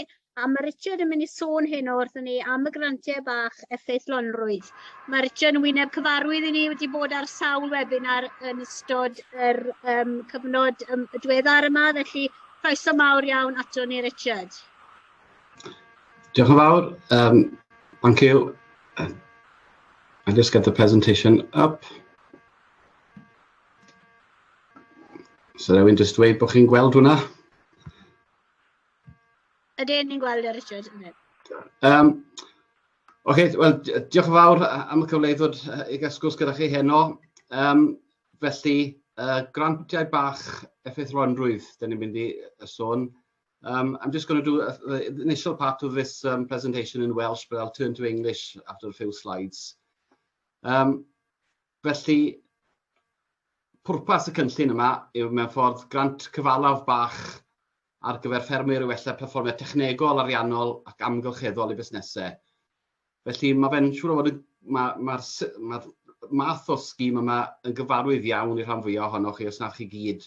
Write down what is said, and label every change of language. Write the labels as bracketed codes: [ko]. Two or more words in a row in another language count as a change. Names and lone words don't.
[cy] A mae Richard yn mynd I sôn heno wrthyn ni am y grantiau bach effeithlonrwydd. Mae Richard yn wyneb cyfarwydd I ni wedi bod ar sawl webinar yn ystod yr cyfnod y diweddar yma, felly croeso mawr iawn ato ni Richard. Diolch yn fawr. [en] Thank you. I'll just get the presentation up. [cy] So rwy'n just dweud bod chi'n gweld hwnna? Ydyn ni'n gweld Richard? Oce, wel, diolch yn fawr am y cyfle I ddod I gasgwrs gyda chi heno. Felly, grantiau bach effeithlonrwydd, dyn ni'n mynd I sôn. [en] I'm just going to do the initial part of this presentation in Welsh, but I'll turn to English after a few slides. [cy] Felly, pwrpas y cynllun yma yw mewn ffordd grant cyfalaf bach ar gyfer ffermwyr I wella perfformiad technegol, ariannol ac amgylcheddol I busnesau. Felly mae fe'n siŵr o fod mae'r math o sgîm yma yn gyfarwydd iawn I rhan fwyaf ohonoch chi os nach chi gyd.